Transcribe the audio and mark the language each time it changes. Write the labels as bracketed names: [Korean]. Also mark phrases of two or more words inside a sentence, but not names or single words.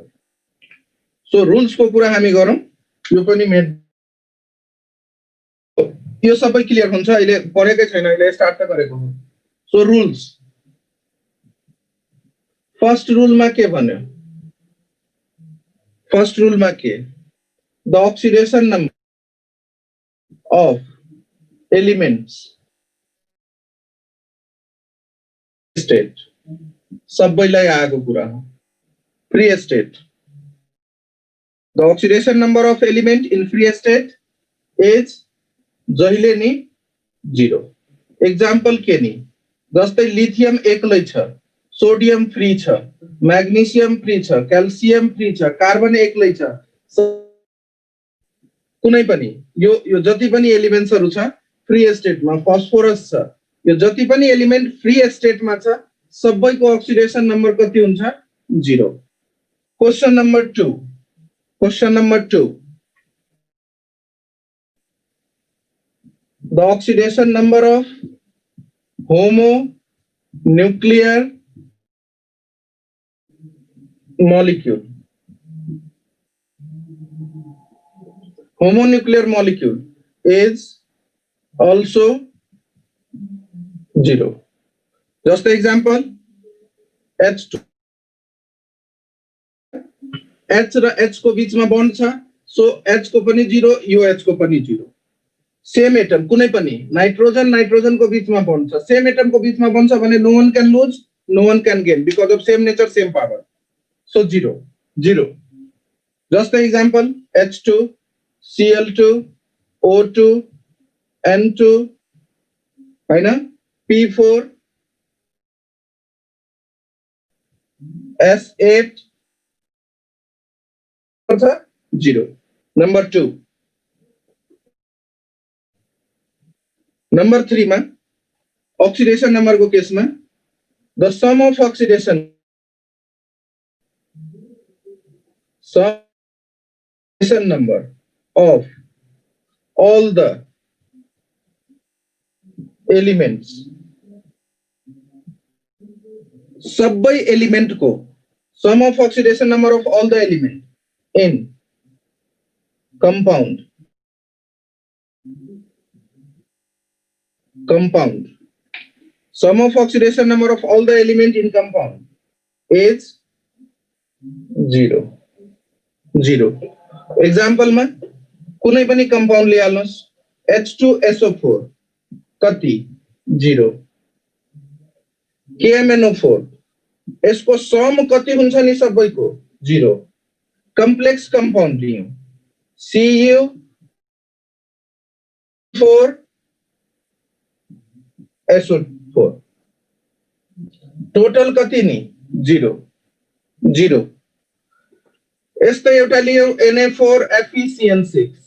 [English] so rules [Nepali] को कुरा हामी गरौं. यो पनि यो सबै क्लियर हुन्छ. अहिले पढेकै छैन, अहिले स्टार्ट त गरेको हो. [English] so rules. first rule [Nepali] मा के भन्यो? [English] first rule मा के? the oxidation number of elements state [Nepali] सबैलाई आएको कुरा हो. [English] free state, the oxidation number of element in free state is [Nepali] जहिले नि [English] 0. [Nepali] एक्जाम्पल के नि? जस्तै लिथियम एक्लै छ, सोडियम फ्री छ, मैग्नीशियम फ्री छ, क्याल्सियम फ्री छ, कार्बन एक्लै छ. कुनै पनि यो जति पनि एलिमेन्ट्सहरु छ फ्री स्टेटमा, फस्फोरस छ, यो जति पनि एलिमेन्ट फ्री स्टेटमा छ सबैको [English] oxidation number [Nepali] कति हुन्छ? 0. [English] Question number 2. The oxidation number of homonuclear molecule. Homonuclear molecule is also 0. Just the example, H2. [Nepali] H र H को बीच में बॉन्ड छ, सो H को पनि 0, यो H को पनि 0. [English] same atom [Nepali] कुनै पनि नाइट्रोजन को बीच में बॉन्ड छ, [English] same atom [Nepali] को बीच में बॉन्ड छ भने [English] no one can lose, no one can gain because of same nature, same power. सो 0. Just the example, H2, Cl2, O2, N2, हैन, P4, S8 0. Number 2. Number 3 [Nepali] में ऑक्सीडेशन नंबर को केस में [English] the sum of oxidation number of all the एलिमेंट्स [Nepali] सबै एलिमेंट को [English] sum of oxidation number of all the element in compound sum of oxidation number of all the element in compound is 0 0 example [Nepali] में कुनै पनि कंपाउंड लिहाल्नुस् [English] H2SO4 कति 0 [Nepali] KMNO4 यसको सम कति हुन्छ नि सबैको 0 [English] complex compound [Nepali] लियौं CU4SO4 टोटल कति नि 0 0 यस्तै एउटा लियौं Na4FeCN6